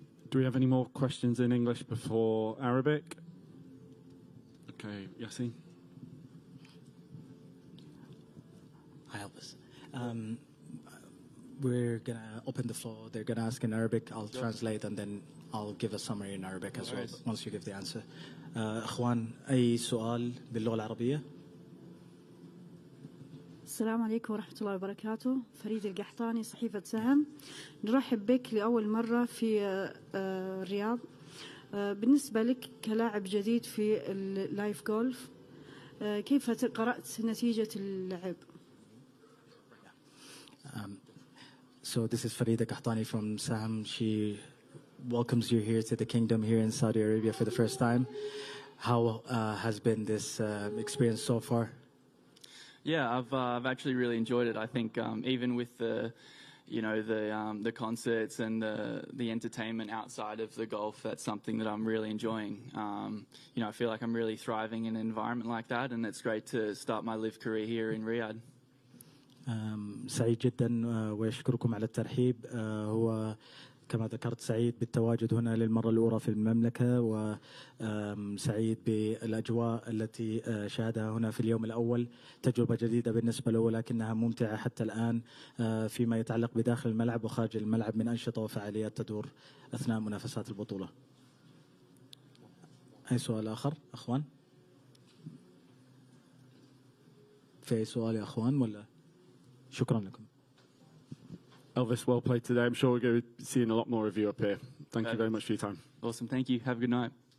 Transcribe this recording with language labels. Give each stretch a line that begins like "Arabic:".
English: Do we have any more questions in English before Arabic? Okay, Yassine. Hi, Elvis. We're going to open the floor. They're going to ask in Arabic. I'll translate, and then I'll give a summary in Arabic as well once you give the answer.
Arabic: أخوان أي سؤال باللغة العربية؟ السلام عليكم ورحمة الله وبركاته. فريد القحطاني صحيفة سهم. نرحب بك لأول مرة في الرياض. بالنسبة لك كلاعب جديد في اللايف جولف، كيف قرأت نتيجة اللعب؟
English: So this is Farida Kahtani from Saham. She welcomes you here to the kingdom here in Saudi Arabia for the first time. How has been this experience so far? Yeah, I've actually really enjoyed it. I think even with the concerts and the entertainment outside of the golf, that's something that I'm really enjoying. I feel like I'm really thriving in an environment like that, and it's great to start my live career here in Riyadh.
Arabic: سعيد جدا ويشكركم على الترحيب. هو كما ذكرت سعيد بالتواجد هنا للمرة الأولى في المملكة، وسعيد بالأجواء التي شاهدها هنا في اليوم الأول. تجربة جديدة بالنسبة له، ولكنها ممتعة حتى الآن فيما يتعلق بداخل الملعب وخارج الملعب من أنشطة وفعاليات تدور أثناء منافسات البطولة. أي سؤال آخر أخوان؟ في أي سؤال يا أخوان ولا؟ شكرا لكم.
English: Elvis, well played today. I'm sure we're going to be seeing a lot more of you up here. Thank you very much for your time. Awesome. Thank you. Have a good night.